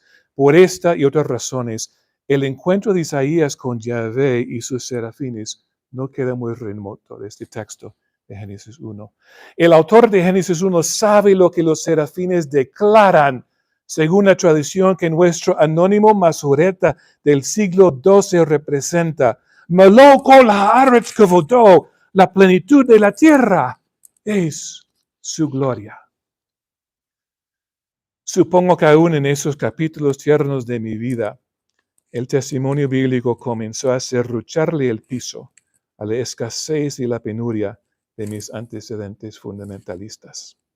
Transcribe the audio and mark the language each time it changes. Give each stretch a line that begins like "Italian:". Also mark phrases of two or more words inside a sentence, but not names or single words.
Spanish: Por esta y otras razones, el encuentro de Isaías con Yahvé y sus serafines no queda muy remoto de este texto de Génesis 1. El autor de Génesis 1 sabe lo que los serafines declaran, según la tradición que nuestro anónimo Masoreta del siglo XII representa.
Hebrew: מלא כל הארץ כבודו,
Spanish: la plenitud de la tierra es su gloria. Supongo que aún en esos capítulos tiernos de mi vida, el testimonio bíblico comenzó a serrucharle el piso a la escasez y la penuria de mis antecedentes fundamentalistas.